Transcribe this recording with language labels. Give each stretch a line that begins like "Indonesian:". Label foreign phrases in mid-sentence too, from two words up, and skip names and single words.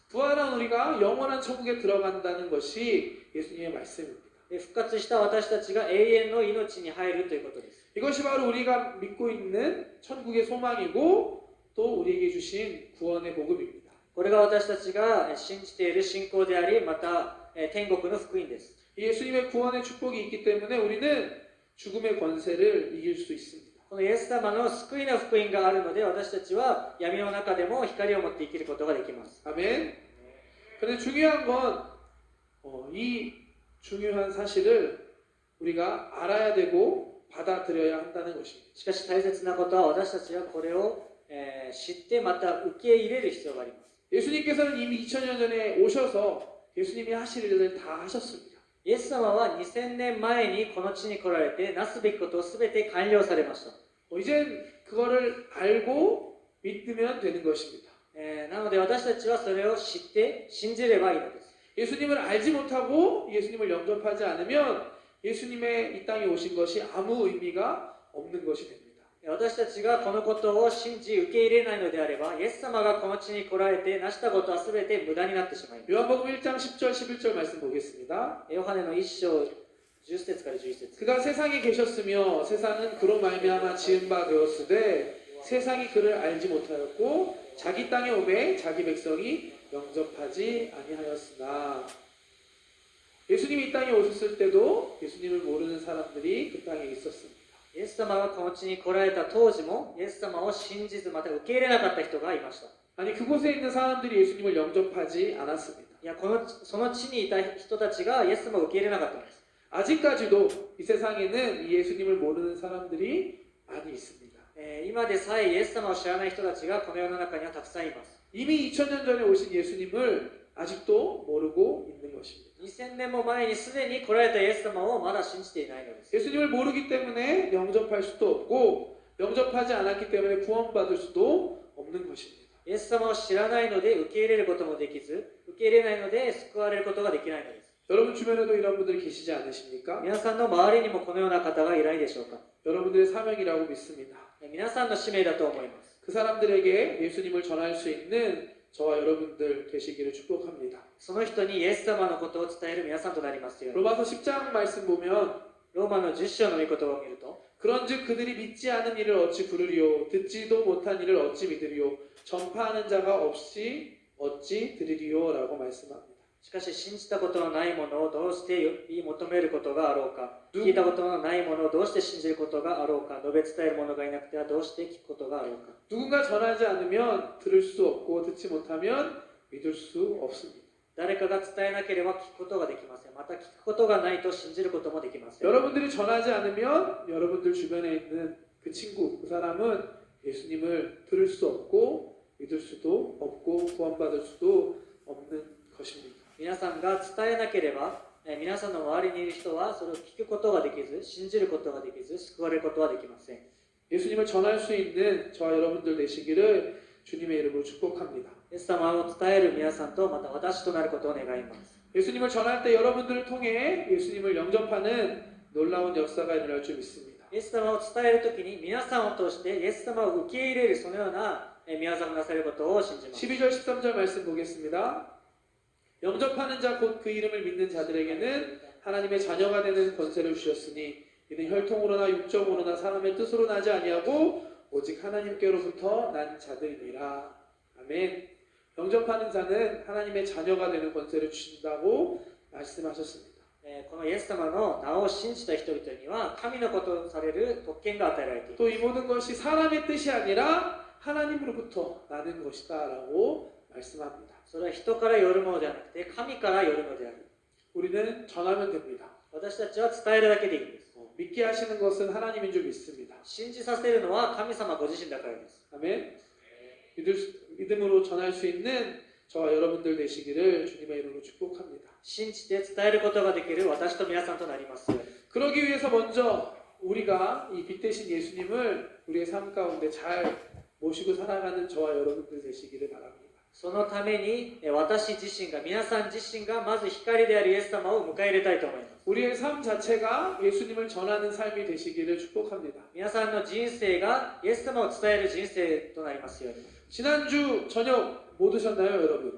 Korean: 부활한 우리가 영원한 천국에 들어간다는 것이 예수님의 말씀입니다.
Japanese: 復活した私たちが永遠の命に入るということです。
Korean: 이것이 바로 우리가 믿고 있는 천국의 소망이고 또 우리에게 주신 구원의 복음입니다.
Japanese: これが私たちが信じている信仰であり、また天国の福音です。
Korean: 예수님의 구원의 축복이 있기 때문에 우리는 죽음의 권세를 이길 수 있습니다.
Japanese: このイエス様の救いの福音があるので、私たちは闇の中でも光を持って生きることができます。
Korean: 아멘. 그런데 중요한 건 이 중요한 사실을 우리가 알아야 되고 받아들여야 한다는 것입니다.
Japanese: しかし大切なことは、私たちはこれを知ってまた受け入れる必要があります。
Korean: 예수님께서는 이미 2000년 전에 오셔서 예수님이 하실 일을 다 하셨습니다.
Japanese: イエス様は2000年前にこの地に来られて、なすべきことをすべて完了されました。
Korean: 이젠 그거를 알고 믿으면 되는 것입니다.
Japanese: なので私たちはそれを知って信じればいいのです。
Korean: 예수님을 알지 못하고 예수님을 영접하지 않으면 예수님의 이 땅에 오신 것이 아무 의미가 없는 것이 됩니다.
Japanese: 私たちがこのことを信じ受け入れないのであれば、イエス様がこの地に来られて成したことはすべて無駄になってしまいます。
Korean: 요한복음 1장 10절 11절 말씀 보겠습니다.
Japanese: ヨハネの1章10節から11節
Korean: 그가 세상에 계셨으며 세상은 그로 말미암아 지은 바 되었으되 세상이 그를 알지 못하였고 자기 땅에 오매 자기 백성이 영접하지 아니하였으나 예수님이 이 땅에 오셨을 때도 예수님을 모르는 사람들이 그 땅에 있었습니다.
Japanese: イエス様がこの地に来られた当時も、イエス様を信じずまた受け入れなかった人がいました。
Korean: 아니 그곳에 있는 사람들이 예수님을 영접하지 않았습니다.
Japanese: いや、その地にいた人たちがイエス様を受け入れなかったんです。
Korean: 아직까지도 이 세상에는 이 예수님을 모르는 사람들이 많이 있습니다.
Japanese: 今でさえイエス様を知らない人たちがこの世の中にはたくさんいます。
Korean: 이미 2000년 전에 오신 예수님을 아직도 모르고 있는 것입니다.
Japanese: 2000 年も前にすでに来られたイエス様をまだ信じていないのです。
Korean: 예수님을 모르기 때문에 영접할 수도 없고 영접하지 않았기 때문에 구원받을 수도 없는 것입니다.
Japanese: イエス様を知らないので受け入れることもできず、受け入れないので救われることができないのです。
Korean: 여러분 주변에도 이런 분들이 계시지 않으십니까?
Japanese: 皆さんの周りにもこのような方がいないでしょうか。
Korean: 여러분들의 사명이라고 믿습니다.
Japanese: 皆さんの使命だと思います。
Korean: 그 사람들에게 예수님을 전할 수 있는 저와 여러분들 되시기를 축복합니다.
Japanese: その人にイエス様のことを伝える皆さんとなりますように。
Korean: 로마서 10장 말씀 보면
Japanese: ローマの10章の御言葉を見ると、
Korean: 그런즉 그들이 믿지 않은 일을 어찌 부르리요 듣지도 못한 일을 어찌 믿으리요 전파하는 자가 없이 어찌 들으리요 라고 말씀합니다.
Japanese: しかし信じたことのないものをどうして呼び求めることがあろうか、聞いたことのないものをどうして信じることがあろうか、述べ伝える者がいなくてはどうして聞くことがあろうか。
Korean: 누군가 전하지 않으면 들을 수 없고 듣지 못하면 믿을 수 없습니다.
Japanese: 誰かが伝えなければ聞くことができません。また聞くことがないと信じることもできません。
Korean: 여러분들이 전하지 않으면 여러분들 주변에 있는 그 친구, 그 사람은 예수님을 들을 수 없고 믿을 수도 없고 구원받을 수도 없는 것입니다.
Japanese: 皆さんが伝えなければ、皆さんの周りにいる人はそれを聞くことができず、信じることができず、救われることはできません。
Korean: 예수님을 전할 수 있는 저와 여러분들 되시기를 주님의 이름으로 축복합니다.
Japanese: イエス様を伝える皆さんとまた私となることを願います。
Korean: 예수님을 전할 때 여러분들을 통해 예수님을 영접하는 놀라운 역사가 일어날 줄 믿습니다.
Japanese: イエス様を伝えるときに皆さんを通してイエス様を受け入れるそのような宮沢がなされることを信じます。
Korean: 12절 13절 말씀 보겠습니다. 영접하는 자 곧 그 이름을 믿는 자들에게는 하나님의 자녀가 되는 권세를 주셨으니 이는 혈통으로나 육적으로나 사람의 뜻으로 나지 아니하고 오직 하나님께로부터 난 자들이니라. 아멘. 영접하는 자는 하나님의 자녀가 되는 권세를 주신다고 말씀하셨습니다.
Japanese: このイエス様の名を信じた人々には神のこととされる特権が与えられています。
Korean: 또 이 모든 것이 사람의 뜻이 아니라 하나님으로부터 나는 것이다라고 말씀합니다.
Japanese: それは人からよるものではなくて神からよるのである。
Korean: 우리는 전하면 됩니다.
Japanese: 私たちは伝えるだけでいいんです。
Korean: 믿게 하시는 것은 하나님인 줄 믿습니다.
Japanese: 信じさせるのは神様ご自身だからです。
Korean: 아멘. 믿음으로 전할 수 있는 저와 여러분들 되시기를 주님의 이름으로 축복합니다.
Japanese: 信じて伝えることができる私と皆さんとなりますように。
Korean: 그러기 위해서 먼저 우리가 이 빛 대신 예수님을 우리의 삶 가운데 잘 모시고 살아가는 저와 여러분들 되시기를 바랍니다.
Japanese: そのために私自身が皆さん自身がまず光であるイエス様を迎え入れたいと思います。
Korean: 우리의 삶 자체가 예수님을 전하는 삶이 되시기를 축복합니다.
Japanese: 皆さんの人生がイエス様を伝える人生となりますように。
Korean: 지난주 저녁 뭐 드셨나요, 여러분?